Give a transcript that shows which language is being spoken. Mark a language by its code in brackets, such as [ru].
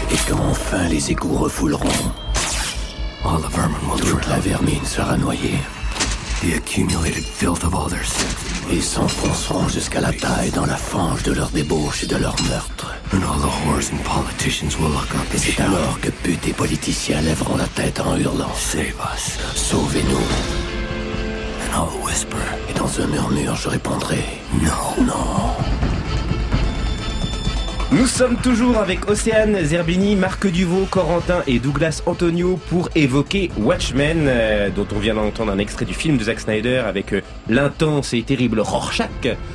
[fr] Et quand enfin les égouts refouleront. [en] All the vermin will drown. [fr] Toute la vermine sera noyée. [en] The accumulated filth of all their sins. [fr] Ils s'enfonceront jusqu'à la taille dans la fange de leurs débauches et de leurs meurtres. [en] And all the whores and politicians will look up. [fr] Et c'est alors que putes et politiciens lèveront la tête en hurlant. [en] Save us. [fr] Sauvez-nous. [en] And I'll whisper. [fr] Et dans un murmure, je répondrai. [en] No. [fr] Non. Nous sommes toujours avec Océane Zerbini, Marc Duvaux, Corentin et Douglas Antonio pour évoquer Watchmen, dont on vient d'entendre un extrait du film de Zack Snyder avec l'intense et terrible Rorschach.